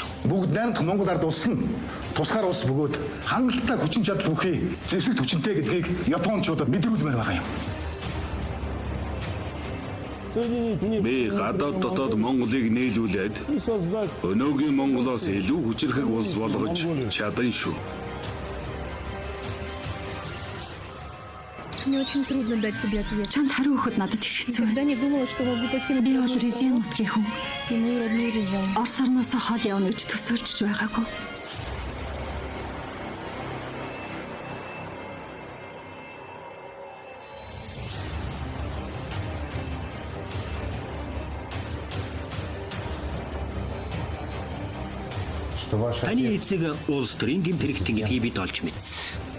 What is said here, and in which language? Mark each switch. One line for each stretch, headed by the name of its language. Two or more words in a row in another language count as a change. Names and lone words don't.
Mongolian: Бүгд найрамдах Монгол ард улс нь тусгаар улс бөгөөд хангалттай хүчин чадал бүхий зэвсэгт хүчинтэй гэдгийг Япончуудад мэдрүүлмээр байгаа юм. Би гадаад дотоод Монголыг нийлүүлээд өнөөгийн Монголоос илүү хүчирхэг улс болгож чадсан шүү.
Russian: Мне очень трудно дать тебе ответ.
Mongolian: Чамд хариу өгөхөд надад их хэцүү байна.
Russian: Я не думала, что могу покинуть.
Mongolian: Би бол Резен нутгийн хүн.
Russian: И мой родной Резен.
Mongolian: Орос орноос хол явна гэж төсөөлж байгаагүй. Таны эцэг улс төрийн гэмт хэрэгтэн гэдгийг бид олж мэдсэн.